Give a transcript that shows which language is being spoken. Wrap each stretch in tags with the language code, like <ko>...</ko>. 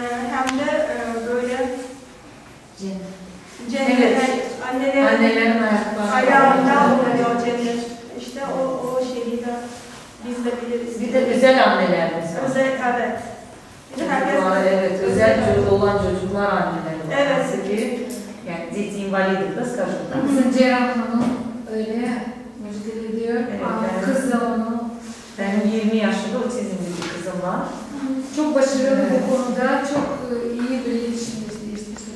<tr>Hem de böyle cennet, annelerin ayağında oluyor cennet. İşte o şeyi de biz de biliriz. Bir de özel annelerimiz var. Özel, evet. Bir de herkes... Evet, özel çocuğu olan çocuklar anneleri var. Evet. Ki, yani</tr> <ru>дети инвалидов, да, скажем так.</ru> <tr>Bizim Ceyran Hanım öyle müjdeli diyor. Evet, Kız da onu. Benim 20 yaşında otizmli bir kızım var. Çok başarılı bu konuda, çok iyi bir iletişim istiyoruz.</tr>